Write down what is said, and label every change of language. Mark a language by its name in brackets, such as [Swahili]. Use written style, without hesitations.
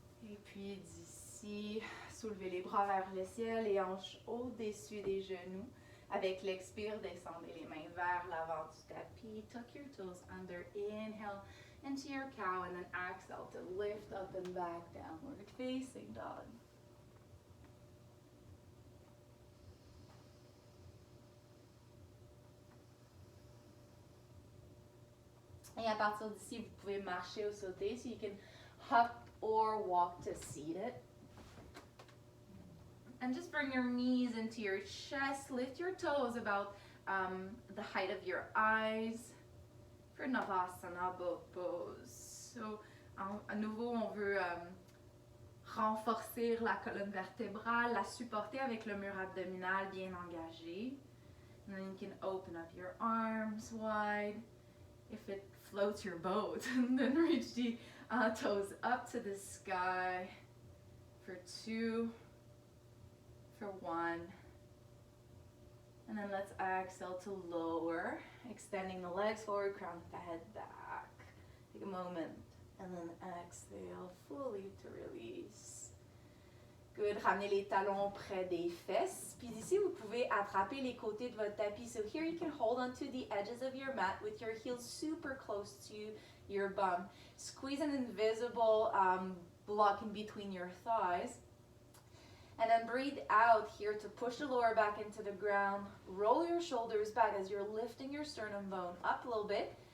[French] Et puis d'ici, soulevez les bras vers le ciel, les hanches au-dessus des genoux. Avec l'expire, descendez les mains vers l'avant du tapis. [English] Tuck your toes under. Inhale into your cow and then exhale to lift up and back, downward facing dog. [French] Et à partir d'ici, vous pouvez marcher ou sauter. [English] So you can hop or walk to seated. And just bring your knees into your chest. Lift your toes about the height of your eyes. For Navasana boat pose. [French] So, à nouveau, on veut renforcer la colonne vertébrale, la supporter avec le mur abdominal bien engagé. [English] And then you can open up your arms wide. If it floats your boat, and then reach the toes up to the sky for 2, for 1. And then let's exhale to lower, extending the legs forward, crown the head back. Take a moment, and then exhale fully to release. Good. [French] Ramenez les talons près des fesses. Puis ici, vous pouvez attraper les côtés de votre tapis. [English] So here you can hold onto the edges of your mat with your heels super close to your bum. Squeeze an invisible block in between your thighs. And then breathe out here to push the lower back into the ground. Roll your shoulders back as you're lifting your sternum bone up a little bit.